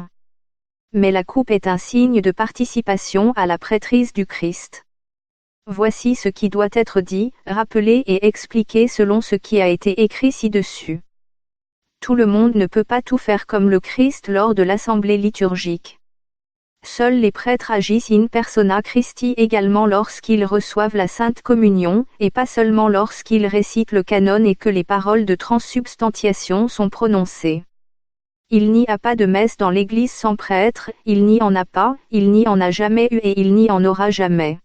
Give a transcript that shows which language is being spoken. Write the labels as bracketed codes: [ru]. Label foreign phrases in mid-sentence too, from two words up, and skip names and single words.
[fr] Mais la coupe est un signe de participation à la prêtrise du Christ. Voici ce qui doit être dit, rappelé et expliqué selon ce qui a été écrit ci-dessus. Tout le monde ne peut pas tout faire comme le Christ lors de l'assemblée liturgique. Seuls les prêtres agissent [la] in persona Christi [fr] également lorsqu'ils reçoivent la Sainte Communion, et pas seulement lorsqu'ils récitent le canon et que les paroles de transsubstantiation sont prononcées. Il n'y a pas de messe dans l'Église sans prêtre, il n'y en a pas, il n'y en a jamais eu et il n'y en aura jamais.